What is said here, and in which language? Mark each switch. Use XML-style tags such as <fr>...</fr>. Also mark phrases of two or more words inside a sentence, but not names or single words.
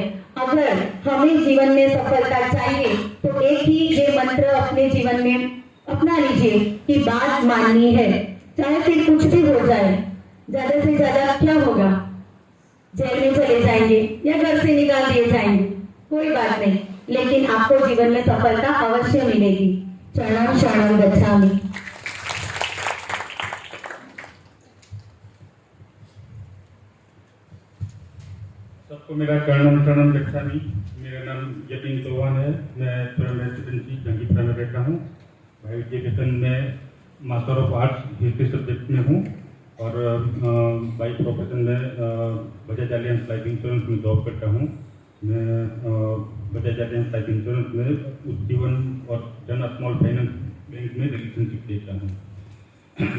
<hi>अगर हमें जीवन में सफलता चाहिए तो एक ही ये मंत्र अपने जीवन में अपना लीजिए कि बात माननी है, चाहे फिर कुछ भी हो जाए। ज्यादा से ज्यादा क्या होगा, जेल में चले जाएंगे या घर से निकाल दिए जाएंगे, कोई बात नहीं, लेकिन आपको जीवन में सफलता अवश्य मिलेगी।</hi> <pi>शरणं शरणं गच्छामि।</pi> <hi>सबको मेरा</hi> <pi>शरणम शरणम गच्छामि।</pi> <hi>मेरा नाम यतीन चौहान है। मैं स्वयं रेसिडेंसी जंगीपुरा में रहता हूँ। भाई एजुकेशन में</hi> <en>Master of Arts history subject</en> <hi>में हूँ और</hi> <en>by profession</en> <hi>में बजाज एलियंस लाइफ इंश्योरेंस में जॉब करता हूँ। मैं बजाज एलियंस लाइफ इंश्योरेंस में उज्जीवन और जन स्मॉल फाइनेंस बैंक में रिलेशनशिप देता हूँ।</hi>